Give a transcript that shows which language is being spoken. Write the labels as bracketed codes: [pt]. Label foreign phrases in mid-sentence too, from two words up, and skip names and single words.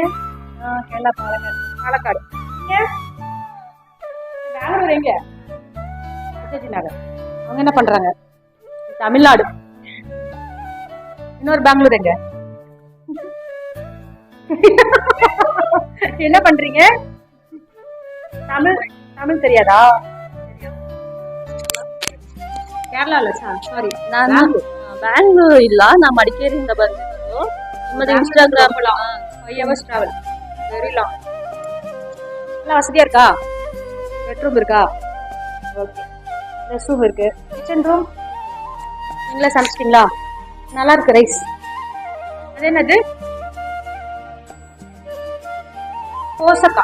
[ta] கேரளா பாலக்காடு. பாலக்காடு. பெங்களூர் எங்க? நகர். அவங்க என்ன பண்றாங்க? தமிழ்நாடு. இன்னொரு பெங்களூர் எங்க? என்ன பண்றீங்க? தமிழ் தமிழ் தெரியாதா? [kn] ಕೇರಳ ಸಾರಿ ನಾನು ಬ್ಯಾಂಗ್ಳೂರು ಇಲ್ಲ ನಾ ಮಡಿಕೇರಿಯಿಂದ ಬಂದಿರೋದು. [en] ನಿಮ್ಮದು ಇನ್ಸ್ಟಾಗ್ರಾಮ್ 5 hours travel, very long. [ta] எல்லாம் வசதியா இருக்கா? பெட்ரூம் இருக்கா? ஓகே. [en] rest room [ta] இருக்கு. [en] kitchen room [ta] நீங்களே சமைச்சிட்டீங்களா? நல்லா இருக்கு ரைஸ். அது என்னது? கோசக்கா.